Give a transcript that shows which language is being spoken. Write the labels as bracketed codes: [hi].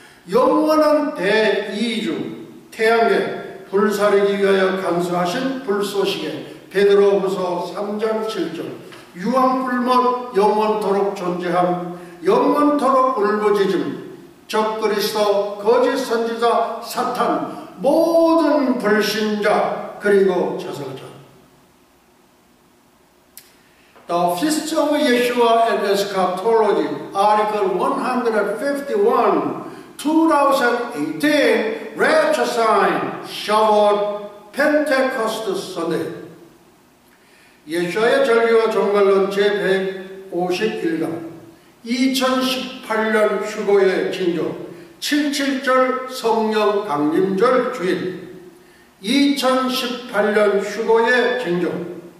[ko] 영원한 대이주, 태양계 불사르기 위하여 간수하신 불쏘시개, 베드로후서 3장 7절, 유황불못 영원토록 존재함, 영원토록 울부짖음, 적그리스도, 거짓 선지자, 사탄, 모든 불신자, 그리고 저설자. [en] The Feast of Yeshua and Eschatology, Article 151, 2018, Rapture Sign, Shavuot, Pentecost Sunday. [ko] 예수와의 절기와 종말론 제151강, 2018년 휴거의 징조, 77절 성령 강림절 주일, 2018년 휴거의 징조.